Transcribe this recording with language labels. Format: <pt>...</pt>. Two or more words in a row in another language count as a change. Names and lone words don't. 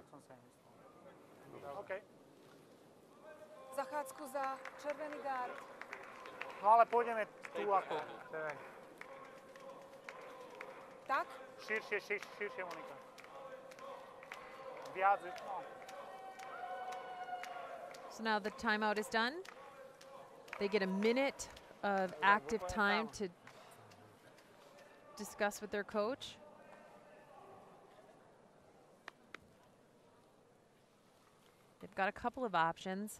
<sk>Tak som si aj myslel. OK. Zachádzku za červený gard. No ale pôjdeme tu ako. Tak? Širšie, Monika. Viac, no.</sk> <en>So now the timeout is done. They get a minute of active time to discuss with their coach. They've got a couple of options.</en>